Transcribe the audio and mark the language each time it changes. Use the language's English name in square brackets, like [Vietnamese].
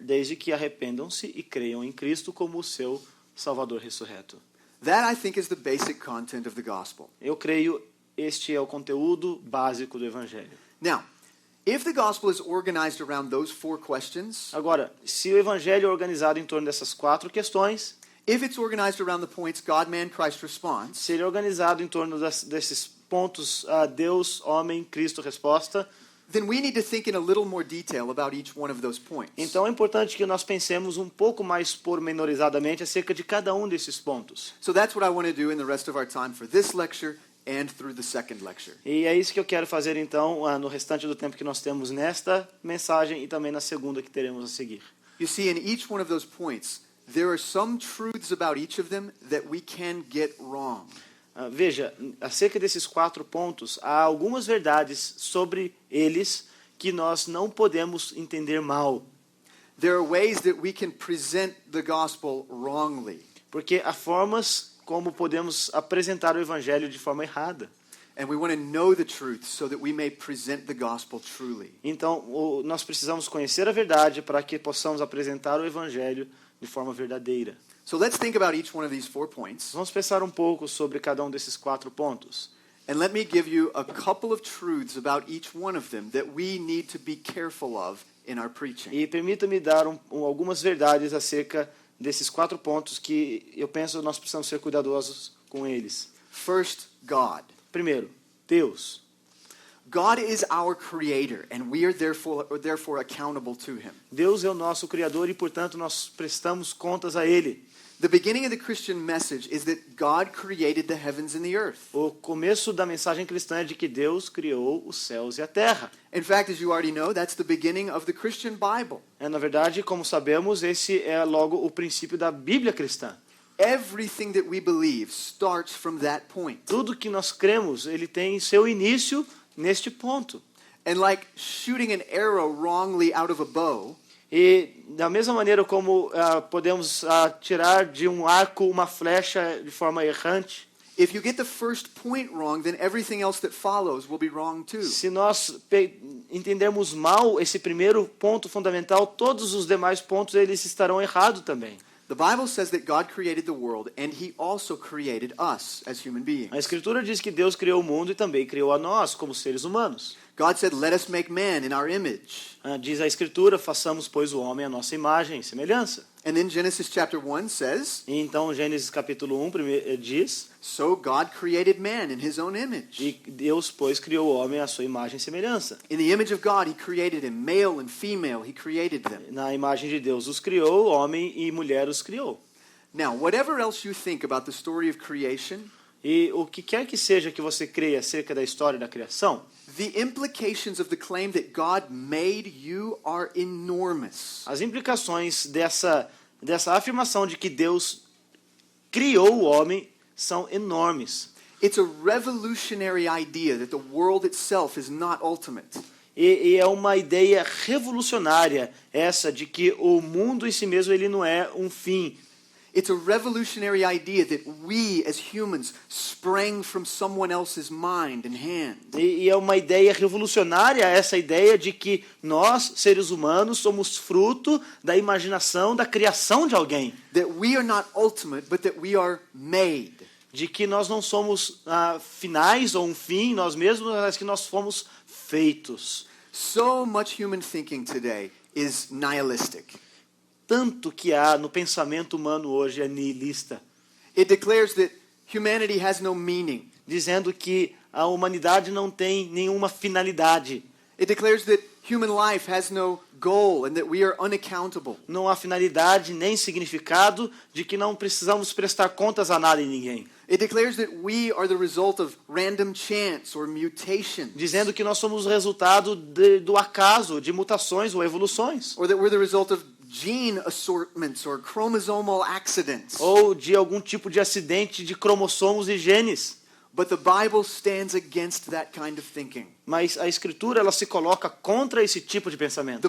[Portuguese] desde que arrependam-se e creiam em Cristo como o seu Salvador ressurreto. [English] That, I think, is the basic content of the gospel. [Portuguese] Eu creio este é o conteúdo básico do Evangelho. [English] Now, if the gospel is organized around those four questions, [Portuguese] Agora, se o Evangelho é organizado em torno dessas quatro questões, [English] if it's organized around the points God, man, Christ response, [Portuguese] se ele é organizado em torno desses pontos, Deus, homem, Cristo, resposta, [English] then we need to think in a little more detail about each one of those points. [Portuguese] então é importante que nós pensemos um pouco mais pormenorizadamente acerca de cada um desses pontos. [English] So that's what I want to do in the rest of our time for this lecture and through the second lecture. [Portuguese] E é isso que eu quero fazer então no restante do tempo que nós temos nesta mensagem e também na segunda que teremos a seguir. [English] You see, in each one of those points, there are some truths about each of them that we can get wrong. [Portuguese] Veja, acerca desses quatro pontos, há algumas verdades sobre eles que nós não podemos entender mal, [English] There are ways that we can present the gospel wrongly. [Portuguese] porque há formas como podemos apresentar o evangelho de forma errada. [English] And we want to know the truth so that we may present the gospel truly. [Portuguese] Então, nós precisamos conhecer a verdade para que possamos apresentar o evangelho de forma verdadeira. [English] So let's think about each one of these 4 points. [Portuguese] Vamos pensar um pouco sobre cada um desses quatro pontos. [English] And let me give you a couple of truths about each one of them that we need to be careful of in our preaching. [Portuguese] E permita-me dar algumas verdades acerca desses 4 pontos que eu penso nós precisamos ser cuidadosos com eles. [English] First, God. [Portuguese] Primeiro, Deus. [English] God is our creator, and we are therefore accountable to him. [Portuguese] Deus é o nosso Criador e, portanto, nós prestamos contas a Ele. [English] The beginning of the Christian message is that God created the heavens and the earth. [Portuguese] O começo da mensagem cristã é de que Deus criou os céus e a terra. [English] In fact, as you already know, that's the beginning of the Christian Bible. [Portuguese] Na verdade, como sabemos, esse é logo o princípio da Bíblia cristã. [English] Everything that we believe starts from that point. [Portuguese] Tudo que nós cremos, ele tem seu início neste ponto. [English] And like shooting an arrow wrongly out of a bow, [Portuguese] E da mesma maneira como podemos tirar de um arco uma flecha de forma errante, [English] if you get the first point wrong, then everything else that follows will be wrong too. [Portuguese] se nós entendermos mal esse primeiro ponto fundamental, todos os demais pontos eles estarão errados também. [English] The Bible says that God created the world, and he also created us as human beings. [Portuguese] A Escritura diz que Deus criou o mundo e também criou a nós como seres humanos. [English] God said, "Let us make man in our image." [Portuguese] Diz a Escritura, façamos, pois, o homem à nossa imagem e semelhança. [English] And then Genesis chapter 1 says, [Portuguese] E então, Gênesis capítulo 1 diz, [English] "So God created man in his own image. [Portuguese] e Deus, pois, criou o homem à sua imagem e semelhança. [English] In the image of God, he created him, male and female, he created them." [Portuguese] Na imagem de Deus os criou, homem e mulher os criou. [English] Now, whatever else you think about the story of creation, [Portuguese] E o que quer que seja que você creia acerca da história da criação, [English] the implications of the claim that God made you are enormous. [Portuguese] as implicações dessa afirmação de que Deus criou o homem são enormes. [English] It's a revolutionary idea that the world itself is not ultimate. [Portuguese] E é uma ideia revolucionária essa de que o mundo em si mesmo ele não é um fim. [English] It's a revolutionary idea that we as humans sprang from someone else's mind and hand. [Portuguese] E é uma ideia revolucionária essa ideia de que nós, seres humanos, somos fruto da imaginação, da criação de alguém. [English] That we are not ultimate, but that we are made. [Portuguese] De que nós não somos finais ou um fim nós mesmos, mas que nós fomos feitos. [English] So much human thinking today is nihilistic. [Portuguese] Tanto que há no pensamento humano hoje é nihilista, [English] It declares that humanity has no meaning. [Portuguese] dizendo que a humanidade não tem nenhuma finalidade. [English] It declares that human life has no goal and that we are unaccountable. [Portuguese] Não há finalidade nem significado, de que não precisamos prestar contas a nada e ninguém. [English] It declares that we are the result of random chance or mutation, [Portuguese] Dizendo que nós somos o resultado do acaso, de mutações ou evoluções. [English] or that we're the result of gene assortments or chromosomal accidents. [Portuguese] Ou de algum tipo de acidente de cromossomos e genes. [English] But the Bible stands against that kind of thinking. [Portuguese] Mas a Escritura ela se coloca contra esse tipo de pensamento.